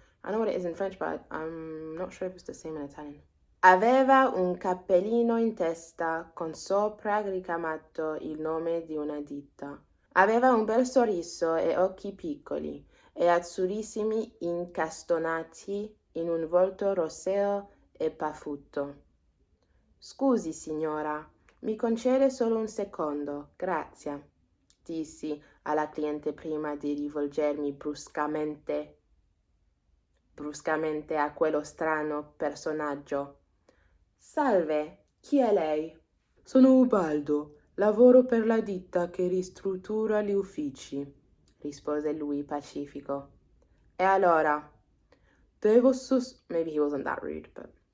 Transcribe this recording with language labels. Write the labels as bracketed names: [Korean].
[English] I know what it is in French, but I'm not sure if it's the same in Italian. [Italian] Aveva un cappellino in testa con sopra ricamato il nome di una ditta. Aveva un bel sorriso e occhi piccoli e azzurrissimi incastonati in un volto rosseo e paffuto. Scusi, signora, mi concede solo un secondo, grazie, dissi alla cliente prima di rivolgermi bruscamente a quello strano personaggio. Salve, chi è lei? Sono Ubaldo, lavoro per la ditta che ristruttura gli uffici, rispose lui pacifico. E allora? [English] Maybe he wasn't that rude, but...